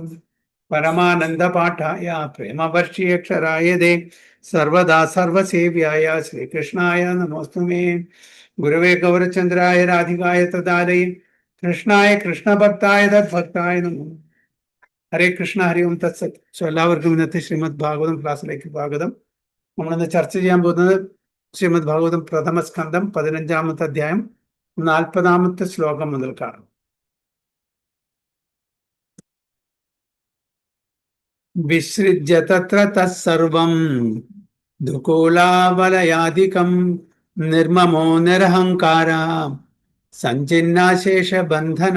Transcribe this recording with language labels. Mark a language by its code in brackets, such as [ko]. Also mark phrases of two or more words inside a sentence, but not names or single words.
[sa] परमानंद पाठाय प्रेमवर्षीयक्षराय दे सर्वदा सर्वसेव्याय श्रीकृष्णाय नमोस्तुमे। गुरवे गौरचंद्राय राधिकाय तदालये कृष्णाय कृष्णभक्ताय तद्भक्ताय नमो। ഹരേ കൃഷ്ണ ഹരി ഓം തത്സത്. [ml] സോ എല്ലാവർക്കും ഇന്നത്തെ ശ്രീമദ് ഭാഗവതം ക്ലാസ്സിലേക്ക് സ്വാഗതം. നമ്മളിന്ന് ചർച്ച ചെയ്യാൻ പോകുന്നത് ശ്രീമദ് ഭാഗവതം പ്രഥമ സ്കന്ധം 15-ാമത്തെ അധ്യായം 40-ാമത്തെ ശ്ലോകം മുതൽക്കാണ്. [sa] വിസൃജ്യ തത്ര തസ്സർവം ദുകൂലാവലയാദികം നിർമ്മമോ നിരഹങ്കാര സഞ്ചിന്നാശേഷ ബന്ധന.